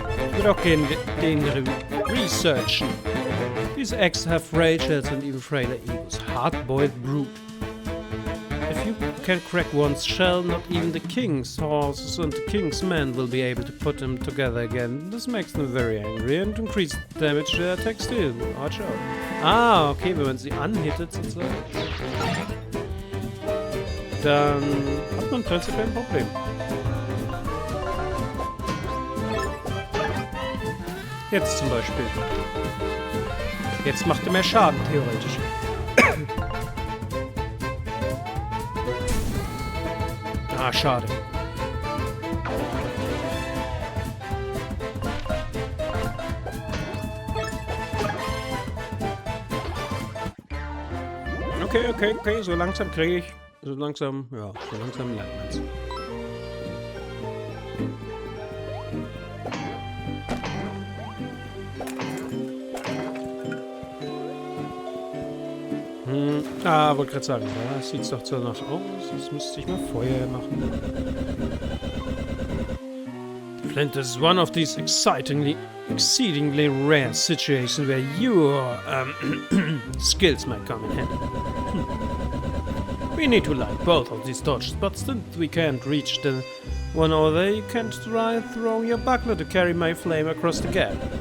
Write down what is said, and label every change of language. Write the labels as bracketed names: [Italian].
[German] Ich würde auch gerne den researchen. [English] These eggs have frail shells and even frailer egos. Hard-boiled brood. If you can crack one's shell, not even the king's horses and the king's men will be able to put them together again. This makes them very angry and increases damage their attack still. Watch out. [German] Okay, wenn man sie anhittet sozusagen, dann hat man prinzipiell ein Problem. Jetzt zum Beispiel. Jetzt macht er mehr Schaden, theoretisch. Ah, schade. Okay, so langsam kriege ich. So langsam lernt man's. Wollte gerade sagen, da sieht's doch so noch aus. Jetzt müsste ich mal Feuer machen. [English] Flint, this is one of these exceedingly rare situations where your skills might come in handy. We need to light both of these torches, but since we can't reach the one over there, you can't try throwing your buckler to carry my flame across the gap.